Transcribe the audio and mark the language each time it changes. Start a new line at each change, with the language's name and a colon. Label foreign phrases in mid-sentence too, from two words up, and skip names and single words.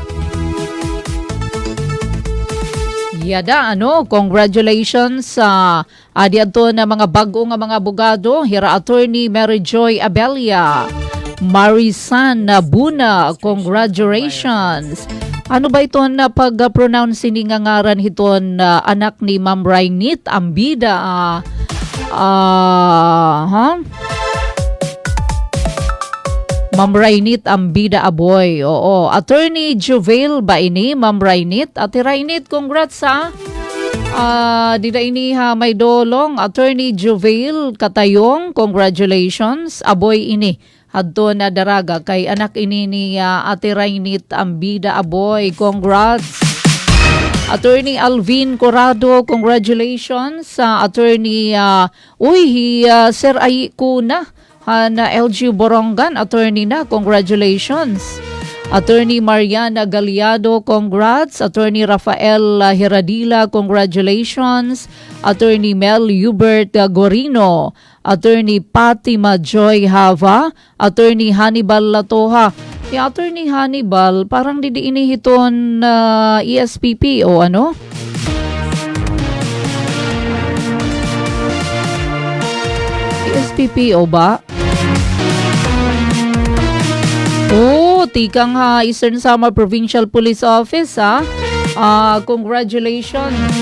Waray: Yada congratulations sa diadto na mga bago nga mga abogado, hira attorney Mary Joy Abelia, Marisan Buna, congratulations.
Filipino: Ano ba ito
Waray: na pag-pronounce ni nga ngaran hiton anak ni Ma'am Rainit Ambida Ma'am Rainit Ambida Aboy. Oo. Attorney Juvail ba ini, Ma'am Rainit? Ate Rainit, congrats ha. Dida ini may dolong. Attorney Juvail Katayong, congratulations. Aboy ini. Hadto na daraga kay anak ini ni Ate Rainit Ambida Aboy. Congrats. Attorney Alvin Corrado, congratulations. Attorney Sir Ay Kuna na LG Borongan, attorney na, congratulations. Attorney Mariana Galiado, congrats. Attorney Rafael Hiradila, congratulations. Attorney Mel Hubert Gorino. Attorney Fatima Joy Hava. Attorney Hannibal Latoha. Si Attorney Hannibal, parang didiini hiton ESPP o ano? ESPP o ba? Oh, tikang Eastern Samar Provincial Police Office congratulations.